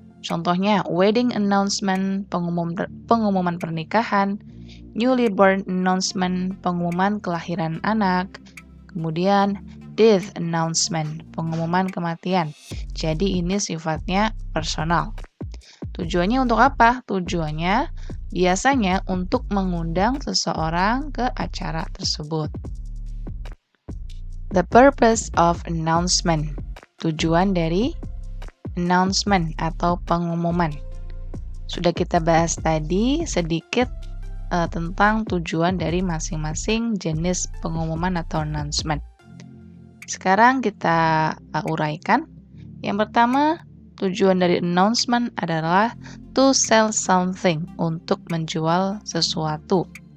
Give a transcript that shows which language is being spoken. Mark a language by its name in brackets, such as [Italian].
[Indonesian] Contohnya [English] wedding announcement, [Indonesian] pengumuman pernikahan, [English] newly born announcement, [Indonesian] pengumuman kelahiran anak, kemudian [English] death announcement, [Indonesian] pengumuman kematian. Jadi ini sifatnya personal. Tujuannya untuk apa? Tujuannya biasanya untuk mengundang seseorang ke acara tersebut. [English] The purpose of announcement. [Indonesian] Tujuan dari announcement atau pengumuman. Sudah kita bahas tadi sedikit tentang tujuan dari masing-masing jenis pengumuman atau announcement. Sekarang kita uraikan. Yang pertama, tujuan dari announcement adalah [English] to sell something, [Indonesian] untuk menjual sesuatu.